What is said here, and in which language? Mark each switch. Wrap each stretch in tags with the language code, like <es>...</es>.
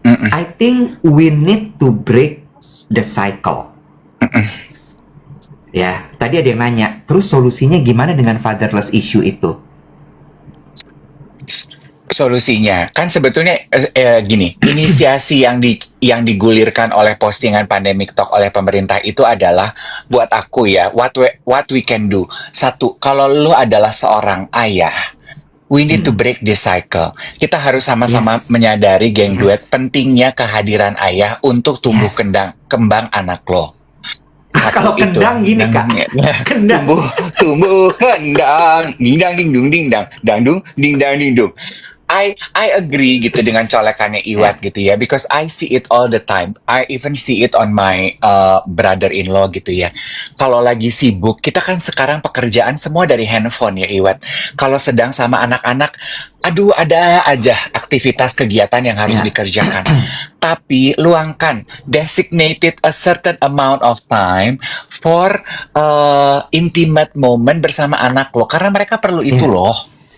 <en>I think we need to break the cycle.</en> <id>Ya, tadi ada yang nanya, terus solusinya gimana dengan fatherless issue itu? Solusinya kan sebetulnya gini, inisiasi yang digulirkan oleh postingan Pandemic Talk oleh pemerintah itu adalah, buat aku ya,</id> <en>what we can do.</en> <id>Satu, kalau lu adalah seorang ayah,</id> <en>we need to break this cycle.</en> <id>Kita harus sama-sama menyadari, geng duet, pentingnya kehadiran ayah untuk tumbuh kembang anak lo. Kalau kendang gini kak, kendang tumbuh kendang, dingdang dingdung dingdang, dangdung dingdang dingdung.</id> <en>I agree</en> <id>gitu dengan colekannya Iwat gitu ya,</id> <en>because I see it all the time. I even see it on my brother-in-law</en> <id>gitu ya. Kalau lagi sibuk, kita kan sekarang pekerjaan semua dari handphone ya Iwat. Kalau sedang sama anak-anak, aduh ada aja aktivitas kegiatan yang harus dikerjakan. Tapi luangkan,</id> <en>designated a certain amount of time for intimate moment</en> <id>bersama anak lo, karena mereka perlu itu loh.</id>